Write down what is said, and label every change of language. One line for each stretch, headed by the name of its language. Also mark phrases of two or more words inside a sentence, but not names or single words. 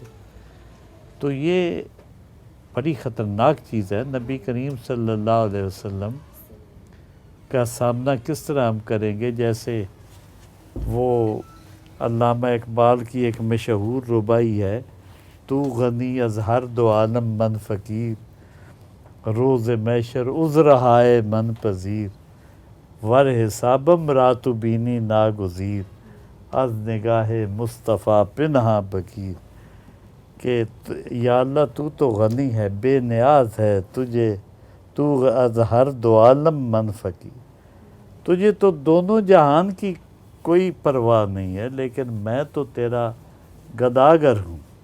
Urdu: تو یہ بڑی خطرناک چیز ہے۔ نبی کریم
Arabic: صلی اللہ علیہ وسلم
Urdu: کا سامنا کس طرح ہم کریں گے؟ جیسے وہ علامہ اقبال کی ایک مشہور ربائی ہے،
Persian: تو غنی از ہر دو عالم من فقیر، روز محشر عذرہائے من پذیر، ور حسابم راتو بینی ناگزیر، از نگاہ مصطفیٰ پنہا بگیر۔
Urdu: کہ یا اللہ تو تو غنی ہے، بے نیاز ہے، تجھے تو
Persian: از ہر دو عالم من فقیر،
Urdu: تجھے تو دونوں جہان کی کوئی پرواہ نہیں ہے، لیکن میں تو تیرا گداگر ہوں۔